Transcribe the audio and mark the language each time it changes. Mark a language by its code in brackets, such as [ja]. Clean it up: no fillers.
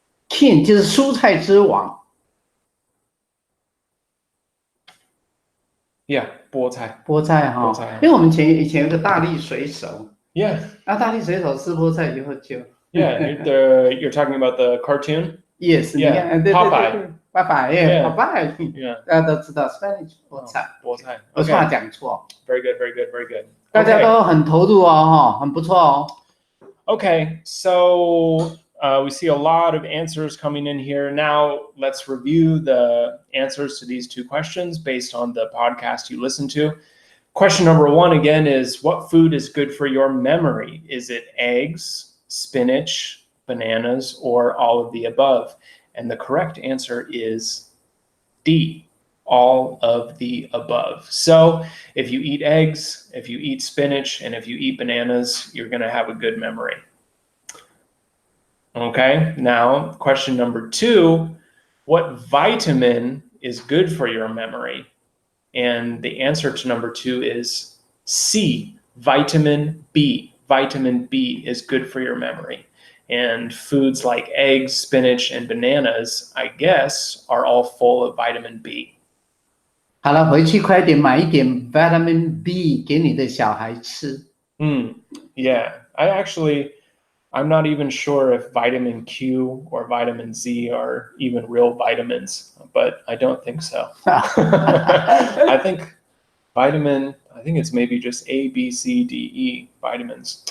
[zh] King 就是蔬菜之王。 Yeah, 菠菜。菠菜哈，因为我们以前有个大力水手。 [en] Yeah. [zh] 大力水手吃菠菜以后就。 [en] Yeah, you're talking about the cartoon. Yes. Yeah. Popeye. Yeah. Popeye. Yeah. [zh] 大家都知道 Spinach 菠菜。菠菜。我怕讲错。 [en] Very good. [zh] 大家都很投入哦，很不错哦。 [en] Okay, so we see a lot of answers coming in here. Now let's review the answers to these 2 questions based on the podcast you listened to. Question number 1 again is, what food is good for your memory? Is it eggs, spinach, bananas, or all of the above? And the correct answer is D, all of the above. So if you eat eggs, if you eat spinach, and if you eat bananas, you're going to have a good memory. Okay, now question number 2, what vitamin is good for your memory? And the answer to number 2 is C, vitamin B. Vitamin B is good for your memory. And foods like eggs, spinach, and bananas, I guess, are all full of vitamin B. [zh] 好了，回去快点买一点 vitamin B 给你的小孩吃。 [en] Yeah, I'm not even sure if vitamin Q or vitamin Z are even real vitamins, but I don't think so. I think it's maybe just A, B, C, D, E vitamins.